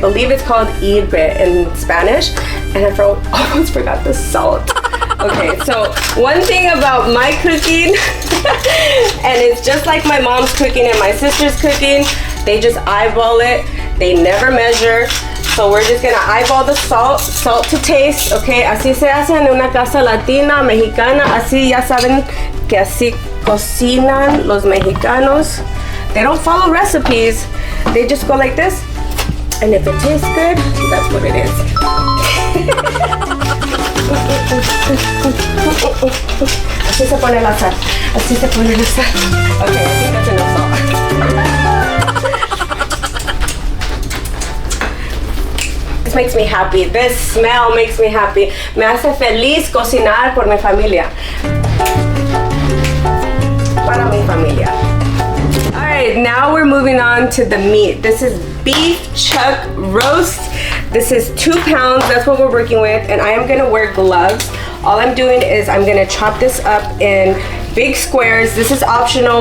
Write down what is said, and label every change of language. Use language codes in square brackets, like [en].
[en] I believe it's called hirve in Spanish, and I almost forgot the salt. Okay, so one thing about my cooking, and it's just like my mom's cooking and my sister's cooking, they just eyeball it, they never measure. So we're just gonna eyeball the salt to taste, okay? [es] Así se hace en una casa latina, mexicana, así ya saben que así cocinan los mexicanos. [en] They don't follow recipes, they just go like this, and if it tastes good, that's what it is. [es] Así se pone la sal. [en] Así se pone la sal. Okay, I think that's enough salt. This makes me happy. This smell makes me happy. [es] Me hace feliz cocinar por mi familia. Para mi familia. [en] Alright, now we're moving on to the meat. This is beef chuck roast. This is 2 pounds, that's what we're working with, and I am gonna wear gloves. All I'm doing is I'm gonna chop this up in big squares. This is optional.